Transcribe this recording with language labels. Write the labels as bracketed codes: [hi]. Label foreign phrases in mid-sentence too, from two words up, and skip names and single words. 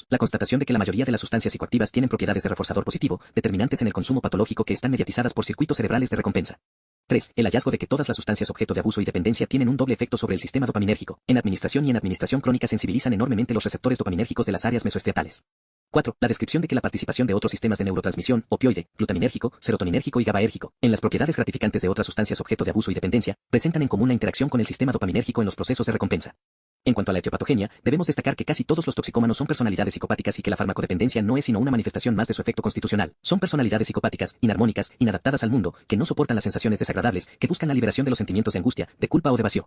[es] La constatación de que la mayoría de las sustancias psicoactivas tienen propiedades de reforzador positivo, determinantes en el consumo patológico que están mediatizadas por circuitos cerebrales de recompensa. 3. El hallazgo de que todas las sustancias objeto de abuso y dependencia tienen un doble efecto sobre el sistema dopaminérgico. En administración y en administración crónica sensibilizan enormemente los receptores dopaminérgicos de las áreas mesoestriatales. 4. La descripción de que la participación de otros sistemas de neurotransmisión, opioide, glutaminérgico, serotoninérgico y GABAérgico, en las propiedades gratificantes de otras sustancias objeto de abuso y dependencia, presentan en común la interacción con el sistema dopaminérgico en los procesos de recompensa. En cuanto a la etiopatogenia, debemos destacar que casi todos los toxicómanos son personalidades psicopáticas y que la farmacodependencia no es sino una manifestación más de su efecto constitucional. Son personalidades psicopáticas, inarmónicas, inadaptadas al mundo, que no soportan las sensaciones desagradables, que buscan la liberación de los sentimientos de angustia, de culpa o de vacío.